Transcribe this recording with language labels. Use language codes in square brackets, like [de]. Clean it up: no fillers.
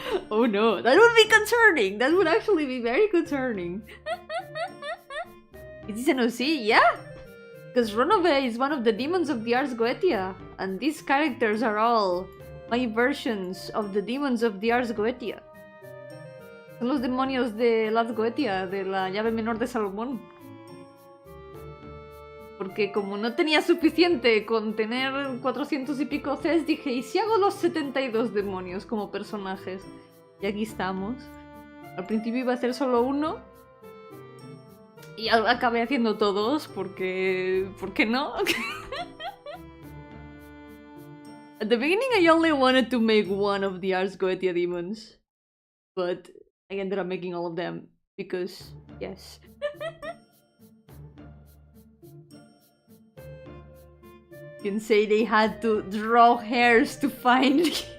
[en] Oh no, that would be concerning. That would actually be very concerning. Is this an OC? Yeah! Because Ronove is one of the demons of the Ars Goetia. And these characters are all my versions of the demons of the Ars Goetia. [es] Son los demonios de Ars Goetia, de la llave menor de Salomón. Porque como no tenía suficiente con tener 400 y pico Cs, dije, ¿y si hago los 72 demonios como personajes? Y aquí estamos. Al principio iba a ser solo uno. Y acabé haciendo todos, porque... ¿por qué no? [en] At the beginning I only wanted to make one of the Ars Goetia demons. But I ended up making all of them. Because, yes. You can say they had to draw hairs to find me.